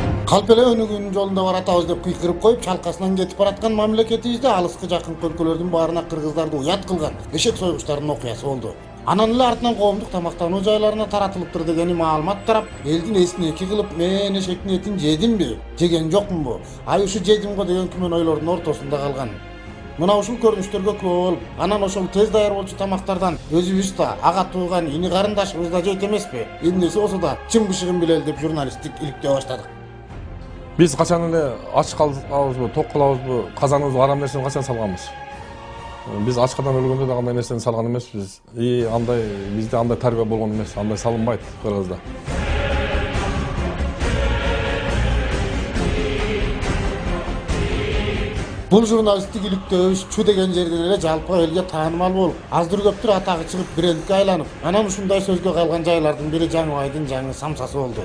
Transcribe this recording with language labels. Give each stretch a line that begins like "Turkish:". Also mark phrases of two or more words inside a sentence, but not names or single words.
Kyrgyz: Калпеле өнүгүнүн жолунда баратабыз деп кыйкырып коюп, чалкасынан кетип бараткан мамлекетибизде алыскы жакынкы өлкөлөрдүн баарына кыргыздарды уят кылган эшек сойгучтардын окуясы болду. Анан эле артынан коомдук тамактануу жайларына таратылыптыр дегени маалымат тарап, элдин эсин эки кылып, мен эшектин этин жедимби, жеген жокмунбу? Ай ушу жедим го деген күмөн ойлордун ортосунда калган. Мына ушул көрүнүштөргө күбө болуп, анан ошол тез даяр болчу тамактардан өзүбүз да, ага тууган ини карындашыбыз да жейт эмеспи? Эмнеси болсо да чын бышыгын билели деп журналисттик иликтөө баштадык. Биз качан эле ач калабызбы, ток калабызбы, казаныбызбы, арам нерсени качан салганбыз. Биз ачкадан өлгөндө да андай нерсени салган эмеспиз. Андай бизде андай тарбия болгон эмес, андай салынбайт Кыргызда. Бул журналисттик иликтөөбүз чу деген жерден эле жалпы элге таанымал болуп, аздыр көптүр атагы чыгып брендке айланып, анан ушундай сөзгө калган жайлардын бири Жаңыбайдын жаңы самсасы болду.